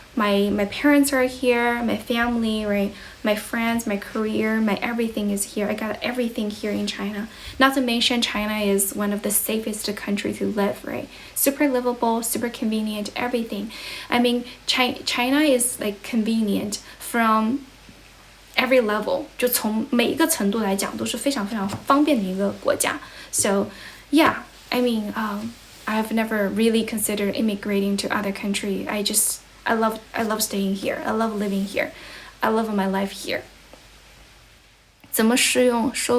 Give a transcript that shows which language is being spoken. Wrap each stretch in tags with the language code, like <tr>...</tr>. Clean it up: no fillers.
<en>My parents are here, my family, right? My friends, my career, my everything is here. I got everything here in China. Not to mention China is one of the safest countries to live, right? Super livable, super convenient, everything. China is like convenient from every level.</en> <zh>就从每一个程度来讲都是非常非常方便的一个国家.</zh> <en>So, yeah, I've never really considered immigrating to other country. I love staying here. I love living here. I love my life here.</en> <zh>怎么使用</zh>